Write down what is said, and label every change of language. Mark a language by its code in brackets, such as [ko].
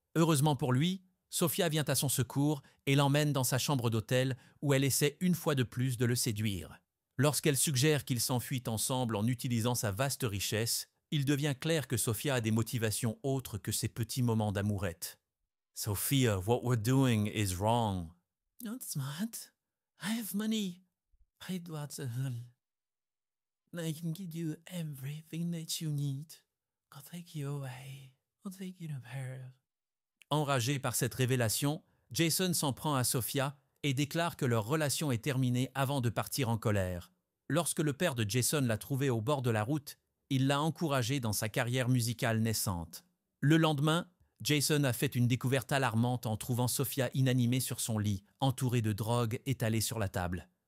[fr] Heureusement pour lui, Sophia vient à son secours et l'emmène dans sa chambre d'hôtel où elle essaie une fois de plus de le séduire. Lorsqu'elle suggère qu'ils s'enfuient ensemble en utilisant sa vaste richesse, il devient clair que Sophia a des motivations autres que ses petits moments d'amourette. [en] « Sophia, what we're doing is wrong. »« No, it's not. I have money. I have lots of them. I can give you everything that you need. I'll take you away. I'll take you to Paris. » [fr] Enragé par cette révélation, Jason s'en prend à Sophia et déclare que leur relation est terminée avant de partir en colère. Lorsque le père de Jason l'a trouvé au bord de la route, il l'a encouragé dans sa carrière musicale naissante. Le lendemain, Jason a fait une découverte alarmante en trouvant Sophia inanimée sur son lit, entourée de drogue étalée sur la table.